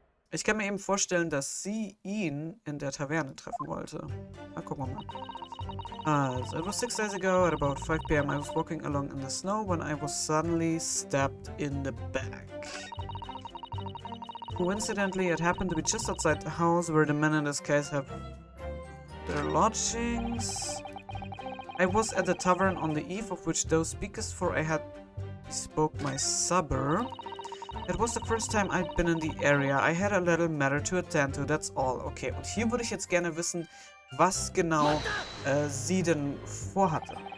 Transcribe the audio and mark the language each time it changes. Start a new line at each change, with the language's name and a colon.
German: Ich kann mir eben vorstellen, dass sie ihn in der Taverne treffen wollte. Na, gucken wir mal.
English: So it was 6 days ago at about 5 p.m. I was walking along in the snow when I was suddenly stabbed in the back. Coincidentally, it happened to be just outside the house where the men in this case have their lodgings. I was at the tavern on the eve of which thou speakest, for I had bespoke my supper. It was the first time I'd been in the area. I had a little matter to attend to, that's all.
German: Okay, und hier würde ich jetzt gerne wissen, was genau sie denn vorhatte.